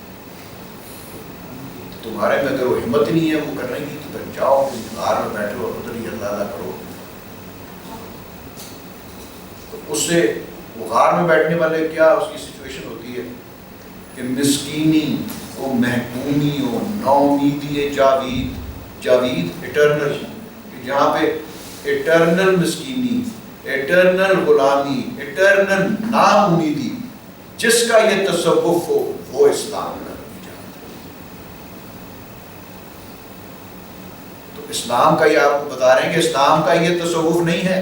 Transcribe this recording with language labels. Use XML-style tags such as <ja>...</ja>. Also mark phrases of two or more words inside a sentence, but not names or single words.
<ur>تمہارے میں اگر وہ ہمت نہیں ہے وہ کرنے کی تو پھر جاؤ کسی غار میں بیٹھو اور ادھر ہی اللہ اللہ کرو. تو اس سے وہ غار میں بیٹھنے والے کیا اس کی سچویشن ہوتی ہے کہ</ur> <fa>مسکینی و محکومی و ناامیدی جاوید</fa> <ur>ایٹرنل، جہاں پہ ایٹرنل مسکینی، ایٹرنل غلامی، ایٹرنل ناامیدی، جس کا یہ تصوف ہو وہ اسلام کا نجات. تو اسلام کا یہ آپ کو بتا رہے ہیں کہ اسلام کا یہ تصوف نہیں ہے.</ur>